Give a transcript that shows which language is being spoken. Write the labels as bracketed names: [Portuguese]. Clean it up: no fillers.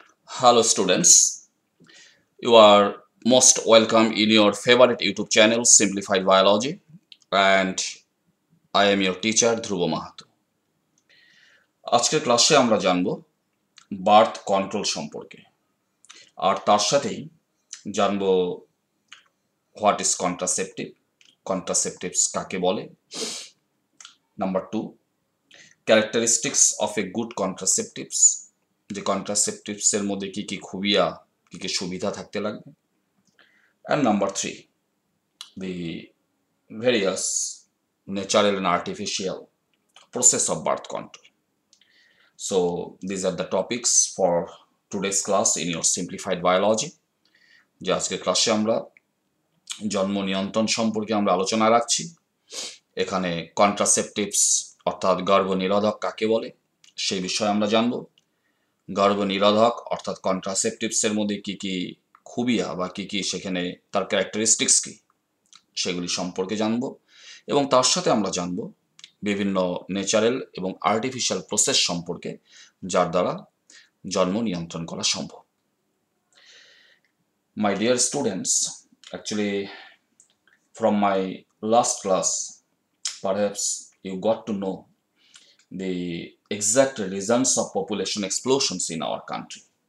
[English] Hello students, you are most welcome in your favorite YouTube channel Simplified Biology and I am your teacher Dhruvo Mahato. [Bangla] আজকের ক্লাসে আমরা জানব birth control সম্পর্কে আর তার সাথেই জানব [English] what is contraceptives [Bangla] কাকে বলে। Number 2, characteristics of a good contraceptives, যে কন্ট্রাসেপটিভস এর মধ্যে কি কি খুবিয়া কি কি সুবিধা থাকতে লাগবে। [English] And number 3, the various natural and artificial process of birth control. So these are the topics for today's class in your simplified biology. [Bangla] যে আজকের ক্লাসে আমরা জন্ম নিয়ন্ত্রণ সম্পর্কে আমরা আলোচনা রাখছি। এখানে কন্ট্রাসেপটিভস অর্থাৎ গর্ভনিরোধক কাকে বলে সেই বিষয়ে আমরা জানব। গর্ভনিরোধক অর্থাৎ কন্ট্রাসেপটিভস এর মধ্যে কি কি খুবিয়া বা কি কি সেখানে তার ক্যারেক্টারিস্টিক্স কি সেগুলি সম্পর্কে জানব এবং তার সাথে আমরা জানব বিভিন্ন ন্যাচারাল এবং আর্টিফিশিয়াল প্রসেস সম্পর্কে যার দ্বারা জন্ম নিয়ন্ত্রণ করা সম্ভব। [English] My dear students, actually from my last class perhaps you got to know the exact reasons of population explosions in our country.